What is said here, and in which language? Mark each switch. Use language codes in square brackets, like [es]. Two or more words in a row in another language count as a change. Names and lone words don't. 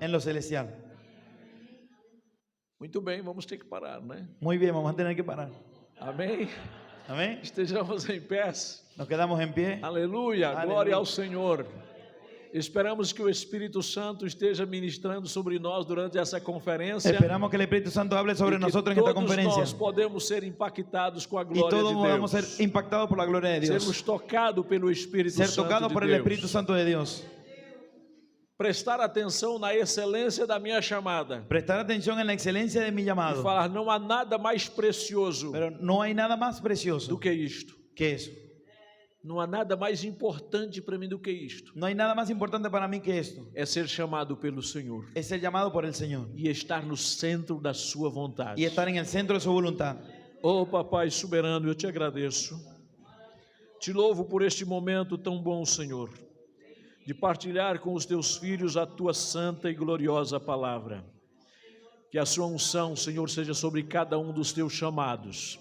[es] en lo celestial. [pt] Muito bem, vamos ter que parar, né? [es] Muy bien, vamos a tener que parar. [pt] Amém? [es] Amén. [pt] Estejamos em pé. [es] Nos quedamos en pie. [pt] Aleluia, Aleluia. glória ao Senhor. Esperamos que o Espírito Santo esteja ministrando sobre nós durante essa conferência. [es] Esperamos que el Espíritu Santo hable sobre [pt] e que [es] nosotros en esta [pt] todos [es] conferencia. [pt] nós podemos ser impactados com a [es] Y [pt] glória [es] todos [pt] de [es] podamos [pt] Deus. [es] ser impactados por la gloria de Dios. [pt] Sermos tocados pelo Espírito [es] Ser [pt] Santo [es] tocados [pt] de [es] por el [pt] Deus. [es] Espíritu Santo de Dios. [pt] Prestar atenção na excelência da minha chamada. [es] Prestar atención en la excelencia de mi [pt] E [es] llamado. [pt] falar, não há nada mais precioso [es] Pero no hay nada más precioso [pt] do que isto. [es] que eso. [pt] Não há nada mais importante para mim do que isto. [es] No hay nada más importante para mí que esto. [pt] É ser chamado pelo Senhor [es] Es ser llamado por el Señor [pt] e estar no centro da sua vontade. [es] y estar en el centro de su voluntad. [pt] Oh, Papai soberano, eu te agradeço. Te louvo por este momento tão bom, Senhor, de partilhar com os teus filhos a tua santa e gloriosa palavra. Que a sua unção, Senhor, seja sobre cada um dos teus chamados.